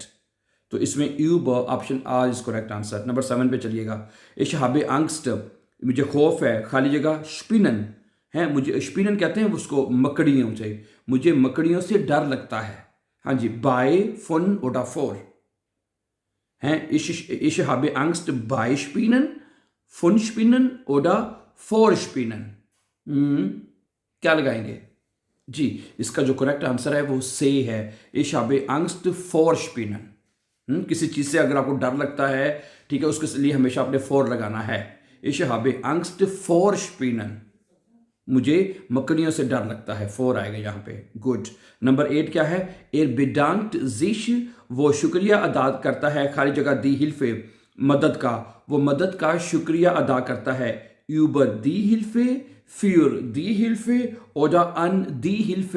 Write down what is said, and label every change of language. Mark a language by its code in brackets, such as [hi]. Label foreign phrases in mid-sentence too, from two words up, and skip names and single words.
[hi] तो इसमें यूबर [en] option R is correct answer. [hi] नंबर 7 पे चलिएगा। [de] Ich habe Angst, [hi] मुझे खौफ है, खाली जगह स्पिनन है, मुझे स्पिनन कहते हैं उसको मकड़ियों से, मुझे मकड़ियों से डर लगता है। हाँ जी, [de] bei von oder vor हैं, ich habe Angst bei Spinnen, von Spinnen oder vor Spinnen। [hi] क्या लगाएंगे जी? इसका जो [en] correct answer [hi] है वो से है, [de] ich habe Angst vor Spinnen। [hi] किसी चीज़ से अगर आपको डर लगता है, ठीक है, उसके लिए हमेशा आपने फोर लगाना है। [de] ich habe Angst vor Spinnen, [hi] मुझे मकड़ियों से डर लगता है, फोर आएगा यहाँ पे। गुड। नंबर 8 क्या है? [de] Er bedankt sich, [hi] वो शुक्रिया अदा करता है, खाली जगह [de] die Hilfe, [hi] मदद का, वो मदद का शुक्रिया अदा करता है। [de] Über die Hilfe, für die Hilfe, oder an die Hilfe.